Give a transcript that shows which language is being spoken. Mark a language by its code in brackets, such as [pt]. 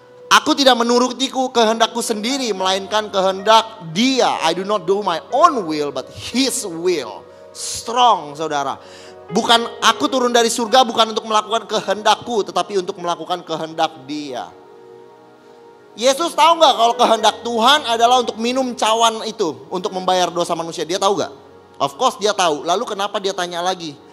[id] Aku tidak menuruti kehendakku sendiri, melainkan kehendak dia. [en] I do not do my own will, but his will. Strong, saudara. [id] Bukan aku turun dari surga bukan untuk melakukan kehendakku, tetapi untuk melakukan kehendak dia. Yesus tahu gak kalau kehendak Tuhan adalah untuk minum cawan itu, untuk membayar dosa manusia? Dia tahu gak? [en] Of course [id] dia tahu. Lalu kenapa dia tanya lagi?